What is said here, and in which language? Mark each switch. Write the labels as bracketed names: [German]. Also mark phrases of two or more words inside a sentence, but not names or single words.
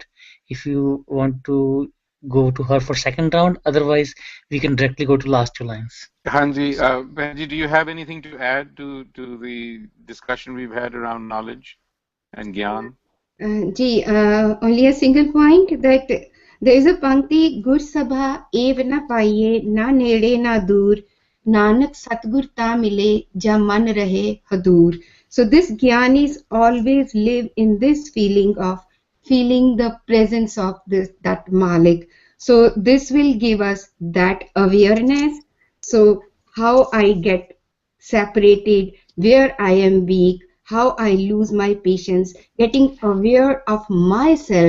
[English] If you want to go to her for second round, otherwise we can directly go to last two lines. Hanji, Benji, do you have anything to add to the discussion we've had around knowledge and Gyan? Only a single point, that there is a Pankti, [Punjabi] ਗੁਰ ਸਭਾ ਏਵ ਨ ਪਾਈਐ, ਨਾ ਨੇੜੈ ਨਾ ਦੂਰਿ, ਨਾਨਕ ਸਤਿਗੁਰੁ ਤਾ ਮਿਲੈ, ਜਾ ਮਨੁ ਰਹੈ ਹਦੂਰਿ. [English] So this Gyanis always live in this feeling of feeling the presence of that Malik. So this will give us that awareness. So how I get separated, where I am weak, how I lose my patience, getting aware of myself.